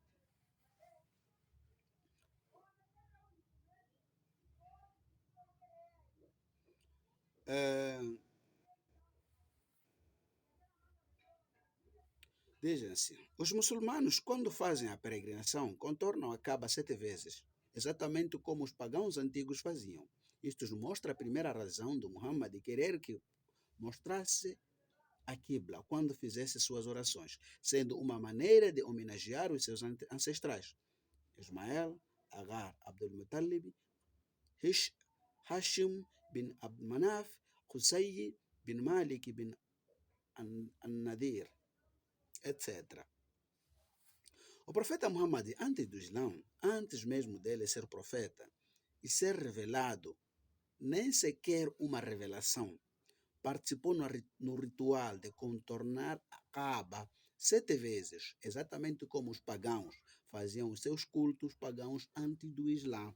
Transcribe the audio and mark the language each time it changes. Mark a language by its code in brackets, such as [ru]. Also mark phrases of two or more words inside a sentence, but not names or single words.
[pt] É, dizem assim, os muçulmanos, quando fazem a peregrinação, contornam a Caba 7 vezes, exatamente como os pagãos antigos faziam. Isto nos mostra a primeira razão do Muhammad de querer que mostrasse a Qibla quando fizesse suas orações, sendo uma maneira de homenagear os seus ancestrais. Ismael, Agar, Abdul Muttalib, Hashim bin Abd Manaf, Qusay bin Malik bin An-Nadir, etc. O profeta Muhammad, antes do Islã, antes mesmo dele ser profeta e ser revelado, nem sequer uma revelação, participou no ritual de contornar a Kaaba 7 vezes, exatamente como os pagãos faziam os seus cultos pagãos antes do Islã.